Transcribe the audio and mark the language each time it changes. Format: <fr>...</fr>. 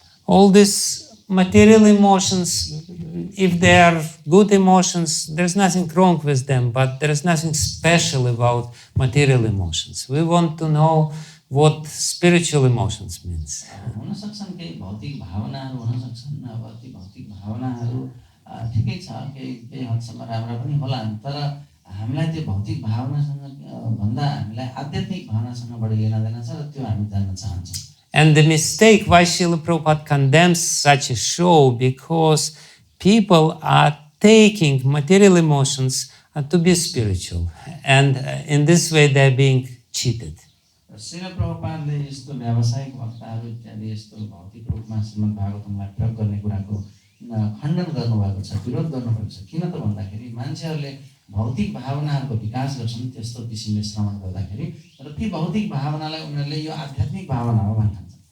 <en>All these material emotions, if they are good emotions, there's nothing wrong with them, but there is nothing special about material emotions. We want to know what spiritual emotions means.</en> <ne>हुन सक्छन् केही भौतिक भावनाहरू हुन सक्छन्, अब ती भौतिक भावनाहरू ठिकै छ, केही हदसम्म राम्रा पनि होला, तर हामीलाई त्यो भौतिक भावनासँग भन्दा हामीलाई आध्यात्मिक भावनासँग बढी लेनादेना छ र त्यो हामी जान्न चाहन्छौँ.</ne> <en>And the mistake why Srila Prabhupada condemns such a show, because people are taking material emotions to be spiritual, and in this way they're being cheated.</en> <ne>Srila प्रभुपादले यस्तो व्यावसायिक वक्ताहरू इत्यादि यस्तो भौतिक रूपमा श्रीमद्-भागवतमलाई प्रयोग गर्ने कुराको खण्डन गर्नुभएको छ, विरोध गर्नुभएको छ. किन त भन्दाखेरि मान्छेहरूले भौतिक भावनाहरूको विकास गर्छन् त्यस्तो किसिमले श्रवण गर्दाखेरि, र ती भौतिक भावनालाई उनीहरूले यो आध्यात्मिक भावना हो भन्छन्.</ne>